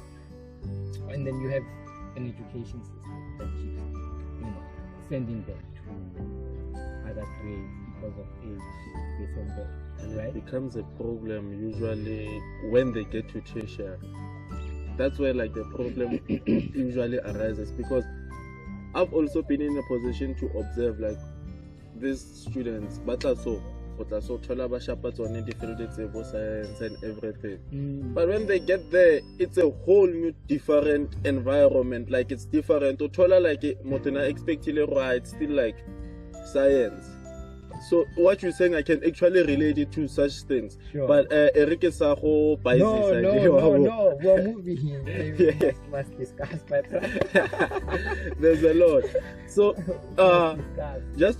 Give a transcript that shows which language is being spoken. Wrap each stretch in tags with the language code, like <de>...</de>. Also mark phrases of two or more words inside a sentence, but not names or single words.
<en>And then you have an education system that keeps, you know, sending them to other grades, because of age, this and that. And Right? it becomes a problem usually when they get to tertiary. That's where like the problem usually arises, because I've also been in a position to observe like these students, but also</en> <tn>thola ba shapa tsone di-field tse bo science</tn> <en>and everything. But when they get there, it's a whole new different environment. Like it's different. Thola like</en> <tn>motho na expectile gore</tn> <en>it's still like science. So what you're saying, I can actually relate it to such things. Sure. But Eric is a whole biases. No. We're moving. We must discuss, but There's a lot. So discuss.</en>